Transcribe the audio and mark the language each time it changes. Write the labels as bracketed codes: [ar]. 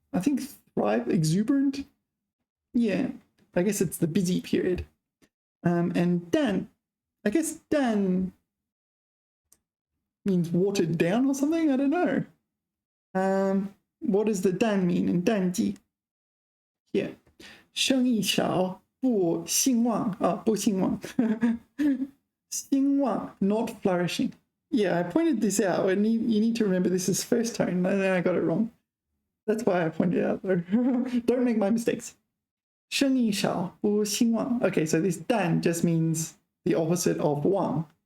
[en] I think thrive, exuberant. Yeah, I guess it's the busy period. And dan, I guess dan means watered down or something. I don't know. What does the dan mean in 淡季? [zh] Yeah, 生意少不兴旺. Oh, 不兴旺. [en] 兴旺, not flourishing. Yeah, I pointed this out, and you need to remember this is first tone, and then I got it wrong. That's why I pointed it out, though. Don't make my mistakes. [zh] 生意少不兴旺. [en] Okay, so this dan just means the opposite of wang.